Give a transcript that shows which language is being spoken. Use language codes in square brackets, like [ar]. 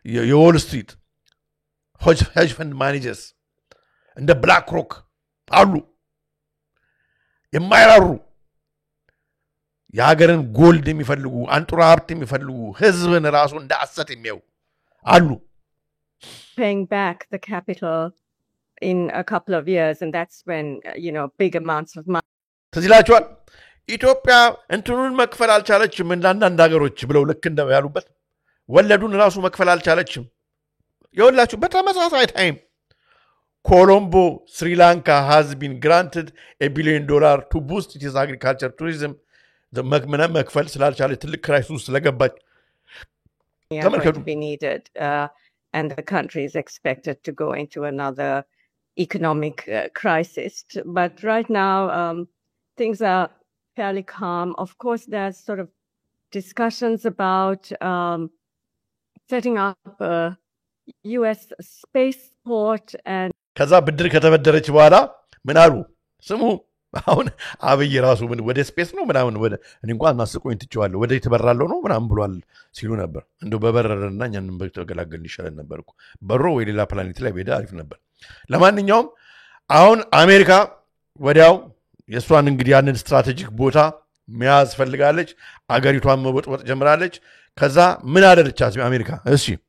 [am] የዎል ስትሪት ሄጅ ፈንድ ማኔጀርስ እንደ ብላክ ሮክ አሉ የማይራሩ የሀገርን ጎልድ የሚፈልጉ አንጡራ ሀብት የሚፈልጉ ህዝብን ራሱ እንደ አሰት የሚያዩ አሉ [en] paying back the capital in a couple of years and that's when big amounts of money [am] ተዚላችኋል ኢትዮጵያ እንትኑን መክፈል አልቻለችም እንዳንዳንድ ሀገሮች ብለው ልክ እንደው ያሉበት ወለዱን ራሱ መክፈል አልቻለችም የወላችሁ በተመሳሳይ ታይም ኮሎምቦ [en] Sri Lanka has been granted $1 billion to boost its agriculture tourism [am] መክፈል ስላልቻለ ትልቅ ክራይሲስ ስለገባች [en] going to be needed and the country is expected to go into another economic crisis but right now things are fairly calm. Of course, there's sort of discussions about setting up a U.S. spaceport and [am] ከዛ ብድር ከተበደረች በኋላ ምን አሉ ስሙ አሁን አብይ ራሱ ምን ወደ ስፔስ ነው ምናምን ወደ እኔ እንኳን ማስቆኝ ትጨዋለሁ ወደ ተበራለው ነው ምናምን ብሏል ሲሉ ነበር እንደው በበረረና እኛንም በተገላገል ይሻላል ነበርኩ በሮ ወይ ሌላ ፕላኔት ላይ ሄደ አሪፍ ነበር ለማንኛውም አሁን አሜሪካ ወዲያው የሷን እንግዲህ ያንን ስትራቴጂክ ቦታ መያዝ ፈልጋለች አገሪቷን መወጥወጥ ጀምራለች ከዛ ምን አደረቻት አሜሪካ እሺ